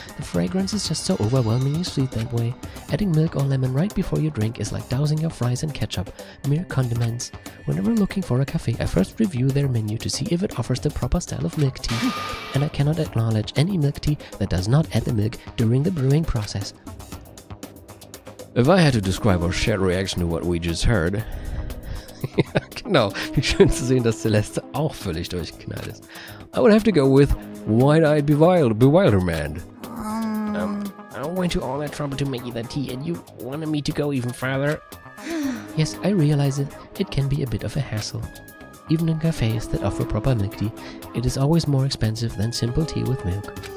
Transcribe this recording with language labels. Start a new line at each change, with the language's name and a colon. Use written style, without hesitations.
English: The fragrance is just so overwhelmingly sweet that way. Adding milk or lemon right before you drink is like dousing your fries in ketchup, mere condiments. Whenever looking for a cafe, I first review their menu to see if it offers the proper style of milk tea, and I cannot acknowledge any milk tea that does not add the milk during the brewing process. If I had to describe our shared reaction to what we just heard...
German: Genau, wie schön zu sehen, dass Celeste auch völlig durchgeknallt ist.
English: I would have to go with Wide-Eyed Bewilderment. I went to all that trouble to make you that tea, and you wanted me to go even further? Yes, I realize it. It can be a bit of a hassle. Even in cafes that offer proper milk tea, it is always more expensive than simple tea with milk.